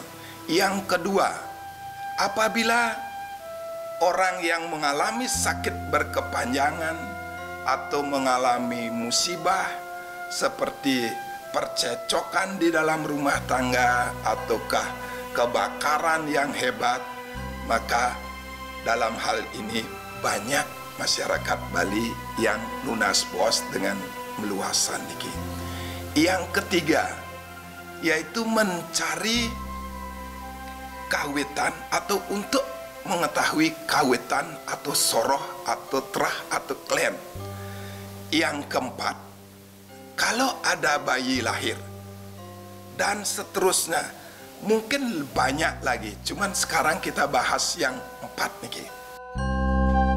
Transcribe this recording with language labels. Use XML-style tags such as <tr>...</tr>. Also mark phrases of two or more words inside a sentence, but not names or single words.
<id>Yang kedua, apabila orang yang mengalami sakit berkepanjangan atau mengalami musibah seperti percecokan di dalam rumah tangga ataukah kebakaran yang hebat, maka dalam hal ini banyak masyarakat Bali yang nunas bos dengan meluasan niki. Yang ketiga, yaitu mencari kawitan atau untuk mengetahui kawitan atau soroh atau terah atau klen. Yang keempat, kalau ada bayi lahir dan seterusnya, mungkin banyak lagi, cuman sekarang kita bahas yang 4 niki.</id>